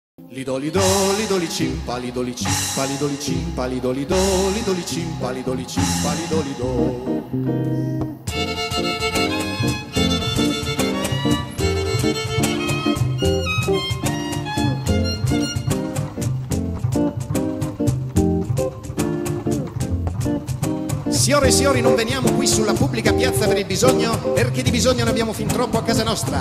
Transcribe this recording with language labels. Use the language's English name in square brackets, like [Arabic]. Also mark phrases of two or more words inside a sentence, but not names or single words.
[Italian] Lidolido, lidoli cimpa, lidoli cimpa, lidoli cimpa, lidolido, lidoli cimpa, lidoli cimpa, lidolido. Signore e signori, non veniamo qui sulla pubblica piazza per il bisogno, perché di bisogno ne abbiamo fin troppo a casa nostra.